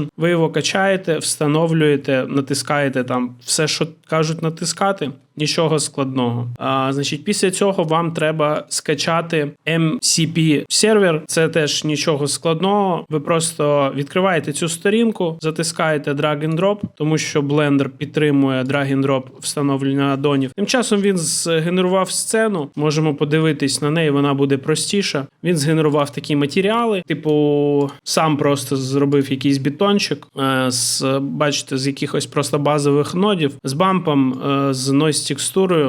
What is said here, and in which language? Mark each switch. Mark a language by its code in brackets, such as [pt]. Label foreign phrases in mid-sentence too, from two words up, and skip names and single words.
[uk] Ви його качаєте, встановлюєте, натискаєте там все, що кажуть натискати. Нічого складного. Значить, після цього вам треба скачати MCP сервер. Це теж нічого складного. Ви просто відкриваєте цю сторінку, затискаєте [en] drag and drop, [uk] тому що Blender підтримує [en] drag and drop [uk] встановлення аддонів. Тим часом він згенерував сцену. Можемо подивитись на неї, вона буде простіша. Він згенерував такі матеріали, типу сам просто зробив якийсь бетончик, бачите, з якихось просто базових нодів, з бампом, з noise текстурою.